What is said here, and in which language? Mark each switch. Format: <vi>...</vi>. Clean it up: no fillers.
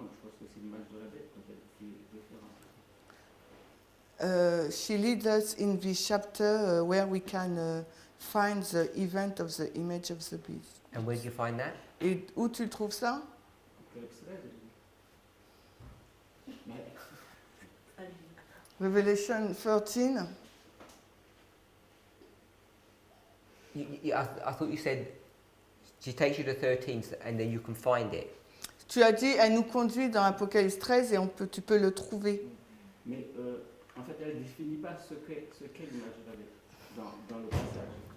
<fr>Je pense que c'est l'image de la bête quand elle fait référence.</fr> <en>She leads us in this chapter where we can find the event of the image of the beast. And where do you find that?</en> <fr>Et où tu trouves ça? Apocalypse 13, mais</fr> <en>Revelation 13. I thought you said she takes you to 13 and then you can find it.</en> <fr>Tu as dit, elle nous conduit dans Apocalypse 13 et tu peux le trouver. Mais en fait, elle ne définit pas ce qu'est l'image de la bête dans le passage.</fr>